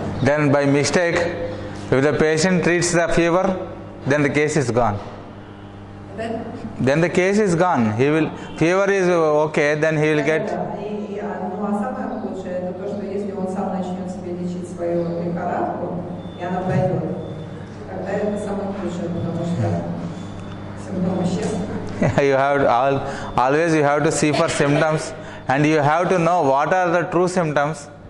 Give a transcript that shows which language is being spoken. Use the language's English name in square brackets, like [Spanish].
[English] Then by mistake, if the patient treats the fever, then the case is gone. Then the case is gone. Fever is okay, then he will get. [Russian] Ну а самое лучшее это то, что если он сам начнет себе лечить свою лихорадку, и она пройдет, тогда это самое лучшее, потому что симптомы исчезнут. [English] You have always you have to see for symptoms, and you have to know what are the true symptoms.